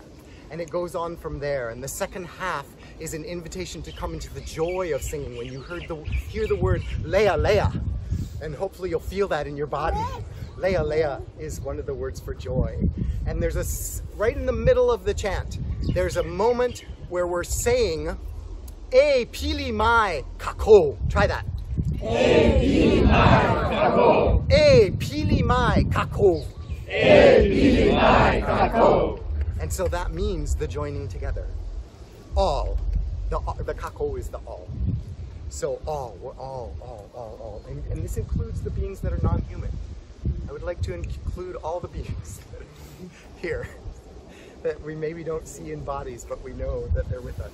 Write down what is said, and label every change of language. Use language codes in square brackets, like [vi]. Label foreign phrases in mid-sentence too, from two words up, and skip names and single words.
[en] And it goes on from there. And the second half is an invitation to come into the joy of singing. When you hear the word [haw] lea lea, [en] and hopefully you'll feel that in your body. [haw] Lea lea [en] is one of the words for joy. And there's right in the middle of the chant, there's a moment where we're saying [haw] e pili mai kako. [en] Try that. [haw] E pili mai kako. E pili mai kako. E pili mai kako. [en] And so that means the joining together. All. The kako is the all. So all, we're all. And this includes the beings that are non-human. I would like to include all the beings that are here, that we maybe don't see in bodies, but we know that they're with us.